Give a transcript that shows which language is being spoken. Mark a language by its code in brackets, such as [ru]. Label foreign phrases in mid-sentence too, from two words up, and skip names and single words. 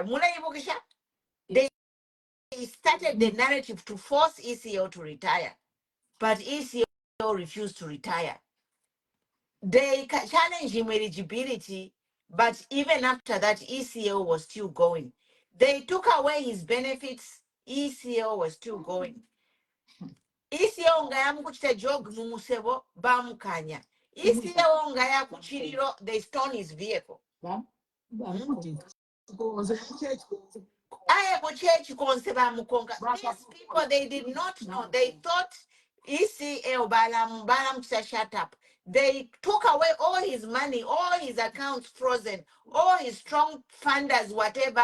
[en] They started the narrative to force ECL to retire, but ECL refused to retire. They challenged him eligibility, but even after that, ECL was still going. They took away his benefits, ECL was still going. [bem] ECL nga yamukuchita jog mumusebo bamukanya. ECL nga yakuchiriro, [en] they stone his vehicle. These people, they did not know. They thought ECL Balam shut up. They took away all his money, all his accounts frozen, all his strong funders, whatever.